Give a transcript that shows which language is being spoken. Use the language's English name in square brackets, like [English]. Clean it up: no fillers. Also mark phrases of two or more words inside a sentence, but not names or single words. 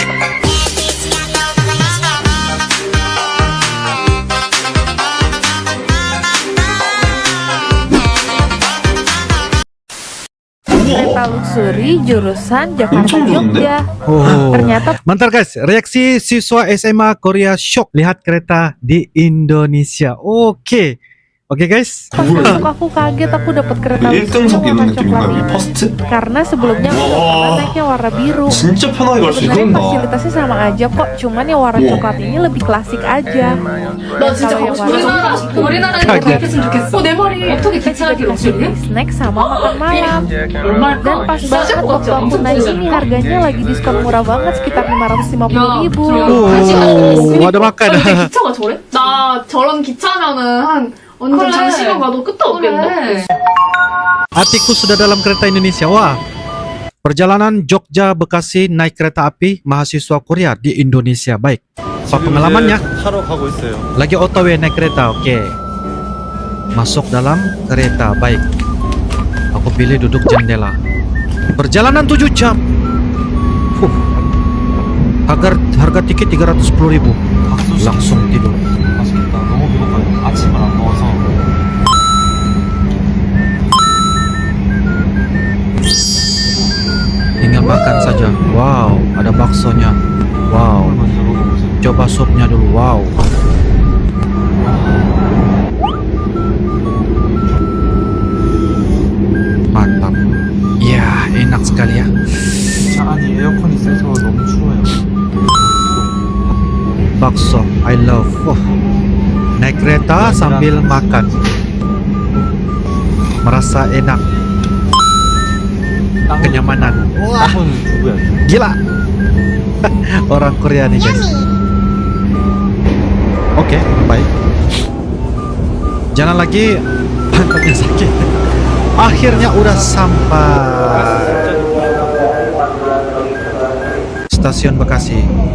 [Indonesian] Kereta luxury jurusan Jakarta Jogja. Oh, Ternyata mantap guys. Reaksi siswa SMA Korea syok lihat kereta di Indonesia. Oke guys. pas masuk aku kaget aku dapat kereta luxury warna coklat ini. [Korean] 퍼스트? [Indonesian] Karena sebelumnya aku udah pernah naiknya warna biru. [Korean] 진짜 편하게 갈 수 [Indonesian] Sebenarnya [Korean] 있겠다. [Indonesian] fasilitasnya sama aja kok, cuman yang warna coklat ini lebih klasik aja. [Korean] 나 진짜 [Indonesian] Kalau yang [Korean] 가고 싶어. [Indonesian] warna [Korean] 우리나라에 가게. 이렇게 했으면 좋겠어. 내 머리 어떻게 괜찮게 럭셔리해? [Indonesian] snack sama makan malam. [Korean] 얼마일까? [Indonesian] Dan pas banget waktu aku naik ini harganya lagi diskon murah banget sekitar 550.000. Oh, ada makan. [Korean] 근데 기차가 저래? 나 저런 기차면은 한 완전 장시간 가도 끝도 없겠는데? [Indonesian] Hatiku sudah dalam kereta Indonesia. Wah, perjalanan Jogja Bekasi naik kereta api mahasiswa Korea di Indonesia. Baik, apa pengalamannya? [Korean] 타러 가고 있어요. [Indonesian] Lagi OTW naik kereta, oke. Masuk dalam kereta, baik. Aku pilih duduk jendela. Perjalanan 7 jam. Harga tiket 310.000. Langsung tidur. [Korean] 맛있겠다. 너무 배고파요. 아침을 안 먹어서. [Indonesian] Tinggal makan saja. Wow, ada baksonya. Wow, [Korean] 먼저 먹어보세요. [Indonesian] coba supnya dulu. Wow. Mantap. Ya, enak sekali ya. [Korean] 차 안이 에어컨이 세서 너무 추워요. [English] Bakso, I love. [Indonesian] Naik kereta sambil makan. Merasa enak. Kenyamanan. [Korean] 땀은 누구야? [Indonesian] Gila. Orang Korea nih guys. Oke, baik. Jangan lagi pantatnya sakit. Akhirnya udah sampai. Stasiun Bekasi.